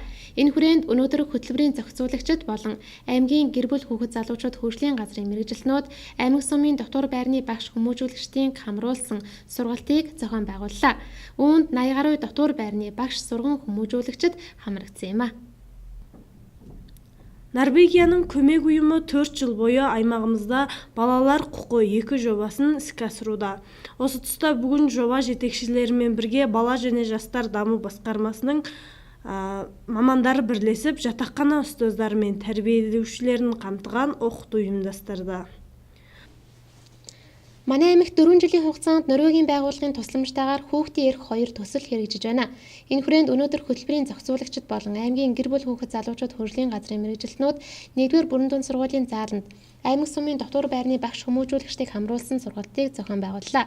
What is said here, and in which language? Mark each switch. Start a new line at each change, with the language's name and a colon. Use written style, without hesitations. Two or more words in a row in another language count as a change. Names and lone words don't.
Mongolian: Энэ хүрээнд өнөөдөр хөтөлбөрийн зохицуулагчид болон аймгийн гэр бүл хүүхэд залуучууд хөгжлийн газрын мэргэжилтнүүд аймаг сумын дотор байрны багш хүмүүжүүлэгчдийн хамруулсан сургалтыг зохион байгууллаа. Үүнд 80 гаруй дотор байрны багш сурган хүмүүжүүлэгчид хамрагдсан юм а.
Kazakh: Норвегияның көмек ұйымы 4 жыл бойы аймағымызда балалар құқы 2 жобасын іске асыруда. Осы тұста бүгін жоба жетекшілерімен бірге бала және жастар даму басқармасының мамандары бірлесіп жатақхана ұстаздары мен тәрбиелеушілерін қамтыған оқыту ұйымдастырды.
Mongolian: Манай аймагт 4 жилийн хугацаанд Норвегийн байгууллагын тусламжтайгаар хүүхдийн эрх 2 төсөл хэрэгжиж байна. Энэ хүрээнд өнөөдөр хөтөлбөрийн зохицуулагчид болон аймгийн гэр бүл хүүхэд залуучууд хөгжлийн газрын мэргэжилтнүүд 1-р бүрэн дунд сургуулийн зааланд аймаг сумын дотор байрны багш хүмүүжүүлэгчдийг хамруулсан сургалтыг зохион байгууллаа.